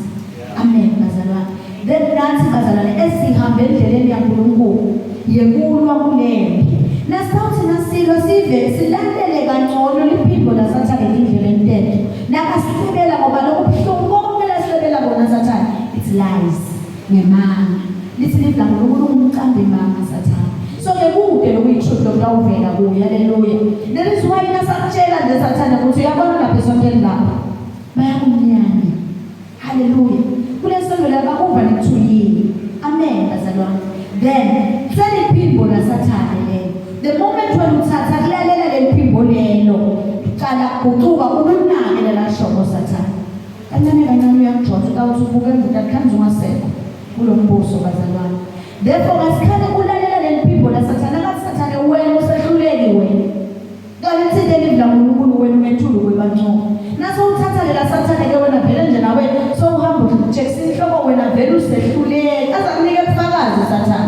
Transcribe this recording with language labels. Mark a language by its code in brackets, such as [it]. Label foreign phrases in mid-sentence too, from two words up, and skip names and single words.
[ss] Amen bazalwane. Then nathi bazalwane esihambe endleleni yaNkulunkulu yekulwa kulempi nasawuthi nasilwa sive silandele kangcono liphimbo lasathane indlela entetho nakasibela ngoba lokubuhlungu konke lasebela bona sathane [en] it's lies [ss] ngemanga. Lithi lidla uNkulunkulu umcambi manga sathane so ke kude lokuyithuthi lokuvela kuye. Haleluya. [en] That is why [ss] nasakutshela nje sathane ukuthi uyabona lapha esontweni lapha bayakumnyanya. Haleluya. Kulesonto la bakuva nekuthuyini. Amen bazalwane. Then seliphimbo lasathane lelo [en] the moment when [ss] uthatha kulalela leliphimbo lelo uqala kucuka ukunake la shoko sathane kancane kancane uyakujona ukuthi ubuke emvuka khanze ungasekho kulombuso bazalwane. Therefore ngasikhane kulalela leliphimbo lasathane akasathane wena usehluleki wena kanti thina lidla uNkulunkulu wena umethulu kwebantwana naso uthatha lela sathane ke wena vele nje nawe so uhamba ucheckisa inhloko wena vele usehluleki azakunike ubufakazi sathane.